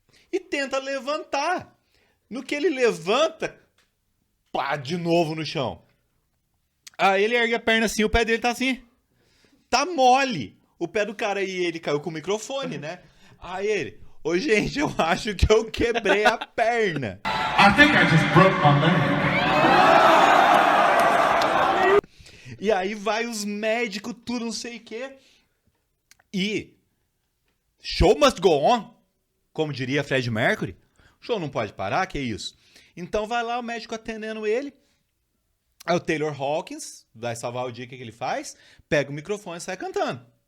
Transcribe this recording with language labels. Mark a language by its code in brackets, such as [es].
[pt] E tenta levantar. No que ele levanta, pá, de novo no chão. Aí ele ergue a perna assim, o pé dele tá assim. Tá mole. O pé do cara aí, ele caiu com o microfone, né? Aí ele, ô gente, eu acho que eu quebrei a perna. [en] I think I just broke my leg. [pt] E aí vai os médicos, tudo, não sei o quê. E [en] show must go on, [pt] como diria Fred Mercury. O show não pode parar, que é isso? Então vai lá o médico atendendo ele. Aí o Taylor Hawkins vai salvar o dia, o que ele faz? Pega o microfone e sai cantando.